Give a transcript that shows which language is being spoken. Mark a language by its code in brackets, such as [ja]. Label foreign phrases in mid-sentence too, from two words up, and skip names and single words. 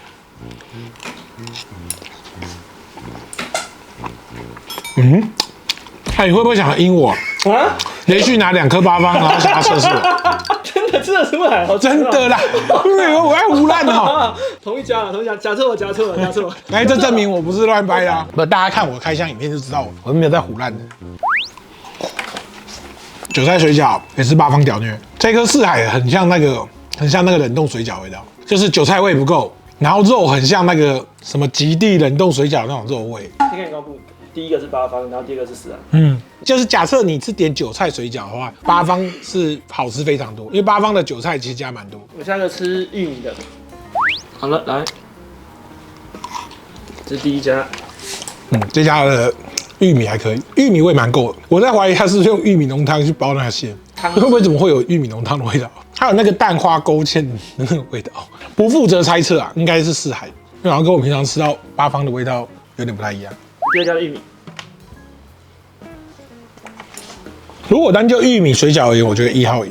[zh] 你會不會想陰我啊？連續拿2顆八方，然後想要測試我？真的吃得出來，真的啦，我愛胡亂哦。同一家，假設我夾錯了。這證明我不是亂掰的啊！不，大家看我開箱影片就知道我沒有在胡亂的。韭菜水餃也是八方屌虐，這顆四海很像那個冷凍水餃味道，就是韭菜味不夠，然後肉很像那個什麼極地冷凍水餃那種肉味。先跟你公布，第一個是八方，然後第二個是四海。就是假設你是點韭菜水餃的話，八方是好吃非常多，因為八方的韭菜其實加蠻多。我下一個吃玉米的。好了，來，這是第一家。這家的玉米還可以，玉米味蠻夠的。我在懷疑他是不是用玉米濃湯去包那個餡，會不會怎麼會有玉米濃湯的味道？還有那個蛋花勾芡的那個味道，不負責猜測啊，應該是四海，然後跟我平常吃到八方的味道有點不太一樣。第二家的玉米，如果單就玉米水餃而言，我覺得1號贏。